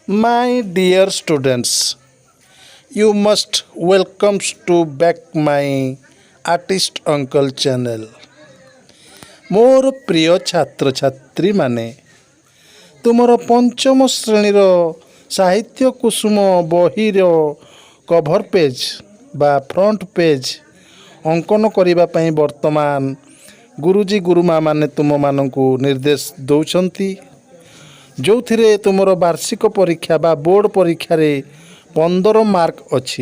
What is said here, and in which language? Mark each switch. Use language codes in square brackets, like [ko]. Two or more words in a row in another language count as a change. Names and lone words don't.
[en] My dear students, you must welcome to back my artist uncle channel. [or] ମୋର ପ୍ରିୟ ଛାତ୍ରଛାତ୍ରୀ ମାନେ ତୁମର ପଞ୍ଚମ ଶ୍ରେଣୀର ସାହିତ୍ୟ କୁସୁମ ବହିର [en] cover page [or] ବା [en] front page [or] ଅଙ୍କନ କରିବା ପାଇଁ ବର୍ତ୍ତମାନ ଗୁରୁଜୀ ଗୁରୁମା ମାନେ ତୁମମାନଙ୍କୁ ନିର୍ଦ୍ଦେଶ ଦେଉଛନ୍ତି, ଯେଉଁଥିରେ ତୁମର ବାର୍ଷିକ ପରୀକ୍ଷା ବା ବୋର୍ଡ଼ ପରୀକ୍ଷାରେ 15 ମାର୍କ ଅଛି।